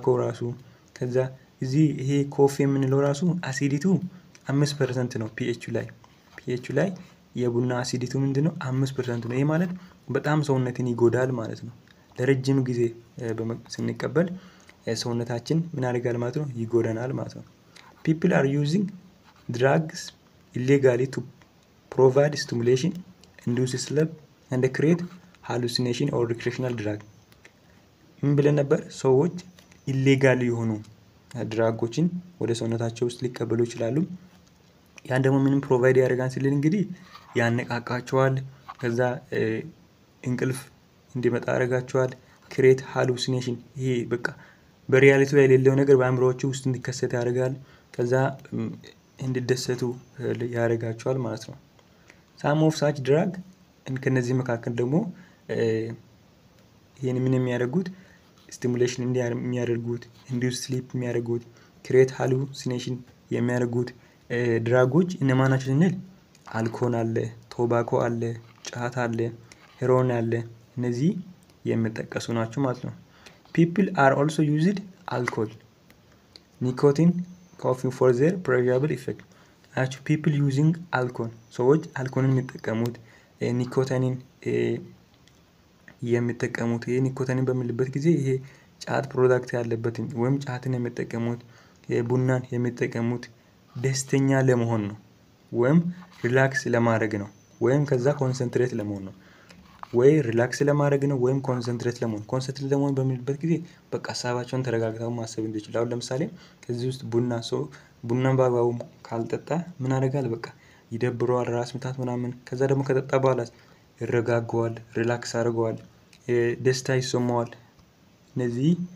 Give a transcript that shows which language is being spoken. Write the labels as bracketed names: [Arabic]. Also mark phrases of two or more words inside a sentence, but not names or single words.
[Amharic] ራሱ ከዛ እዚህ ይሄ ኮፊ የምንለው ራሱ አሲዲቱ 5% ነው ፒኤች ላይ የቡና አሲዲቱ ምንድነው 5% ነው። ይሄ ማለት በጣም ሰውነትን ይጎዳል ማለት ነው። ለረጅም ጊዜ ስንቀበል ሰውነታችን ምን ያደርጋል ማለት ነው ይጎዳናል ማለት ነው። [English] people are using drugs illegally to provide stimulation, induce sleep and create hallucination or recreational drug [Amharic] ምን ብለን ነበር ሰዎች ኢሌጋል የሆኑ ድራጎችን ወደ ሰውነታቸው ውስጥ ሊቀበሉ ይችላሉ። ያን ደግሞ ምንም ፕሮቫይድ ያደርጋን ሲል እንግዲህ ያነቃቃቸዋል ከዛ እንቅልፍ እንዲመጣ ያደርጋቸዋል [English] create hallucination [Amharic] ይሄ በቃ በሪያሊቲ ላይ የሌለው ነገር በአእምሮአቸው ውስጥ እንዲከሰት ያደርጋል ከዛ እንዲደሰቱ ያደርጋቸዋል ማለት ነው። [English] some of such drug [Amharic] ከነዚህ መካከል ደግሞ ይሄን ምን የሚያደርጉት ስቲሙሌሽን የሚያደርጉት [English] induce sleep [Amharic] የሚያደርጉት [English] create hallucination [Amharic] የሚያደርጉት ድራጎች እነማን ናቸው ስንል አልኮል አለ፣ ቶባኮ አለ፣ ጫት አለ፣ ሄሮይን አለ እነዚህ የሚጠቀሱ ናቸው ማለት ነው። [English] people are also used alcohol, nicotine, coffee for their pleasurable effect actually people using alcohol [Amharic] ሰዎች አልኮልን የሚጠቀሙት ኒኮቲንን የሚጠቀሙት ይሄ ኒኮቲንን በሚልበት ጊዜ ይሄ ጫት ፕሮዳክት ያለበትን ወይም ጫትን የሚጠቀሙት ቡናን የሚጠቀሙት ደስተኛ ለመሆን ነው ወይም ሪላክስ ለማድረግ ነው ወይም ከዛ ኮንሰንትሬት ለመሆን ነው ወይ ሪላክስ ለማድረግ ነው ወይም ኮንሰንትሬት ለመሆን በሚልበት ጊዜ በቃ ሀሳባቸውን ተረጋግተው ማሰብ እንዲችላሉ። ለምሳሌ ከዚህ ውስጥ ቡናን በአግባቡ ካልጠጣ ምን ያደርጋል በቃ ይደብረዋል ራስ ምታት ምናምን ከዛ ደግሞ ከጠጣ በኋላ ይረጋጋዋል ሪላክስ ያደርገዋል ደስታ ይሰማዋል። እነዚህ